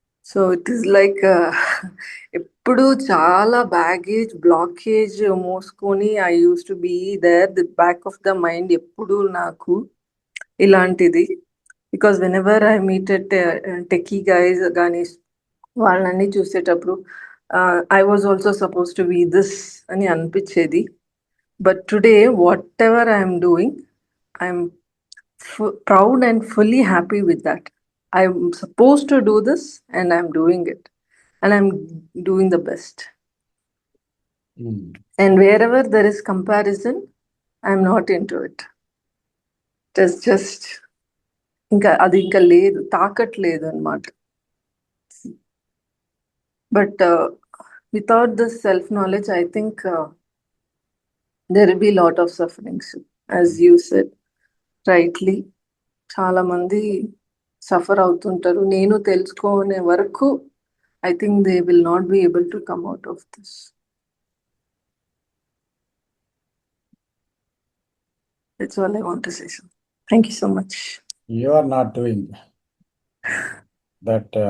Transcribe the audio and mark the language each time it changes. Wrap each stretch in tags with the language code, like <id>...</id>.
<en>so it is like</en> <te>ఎప్పుడు చాలా baggage, blockage మోసుకొని</te> <en>I use to be there, the back of the mind</en> <te>ఎప్పుడు నాకు ఇలాంటిది.</te> <en>because whenever I meet techie guys</en> <te>కానీ వాళ్ళని చూసేటప్పుడు</te> <en>I was also suppose to be this</en> <te>అని అనిపించేది.</te> <en>But today whatever I'm doing, I'm proud and fully happy with that. I'm supposed to do this and I'm doing it, and I'm doing the best. And wherever there is comparison, I'm not into it. It is just</en> <te>అది ఇంకా లేదు, తాకట్లేదు అనమాట.</te> <en>But without this self-knowledge, I think there will be a lot of sufferings. As you said rightly,</en> <te>చాలా మంది suffer అవుతుంటారు. నేను తెలుసుకునే వరకు</te> <en>I think they will not be able to come out of this. That's all I want to say, sir. Thank you so much. You are not doing that.</en>